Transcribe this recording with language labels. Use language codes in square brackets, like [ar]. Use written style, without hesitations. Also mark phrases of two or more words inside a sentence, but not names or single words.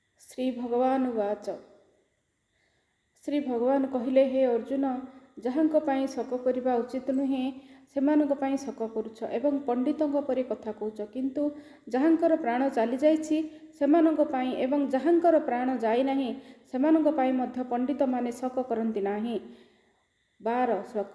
[sa] श्री भगवान उवाच। [or] ଶ୍ରୀ ଭଗବାନ କହିଲେ, ହେ ଅର୍ଜୁନ, ଯାହାଙ୍କ ପାଇଁ ଶୋକ କରିବା ଉଚିତ ନୁହେଁ ସେମାନଙ୍କ ପାଇଁ ଶୋକ କରୁଛ ଏବଂ ପଣ୍ଡିତଙ୍କ ପରି କଥା କହୁଛ, କିନ୍ତୁ ଯାହାଙ୍କର ପ୍ରାଣ ଚାଲିଯାଇଛି ସେମାନଙ୍କ ପାଇଁ ଏବଂ ଯାହାଙ୍କର ପ୍ରାଣ ଯାଇନାହିଁ ସେମାନଙ୍କ ପାଇଁ ମଧ୍ୟ ପଣ୍ଡିତମାନେ ଶୋକ କରନ୍ତି ନାହିଁ। 12 ଶ୍ଲୋକ।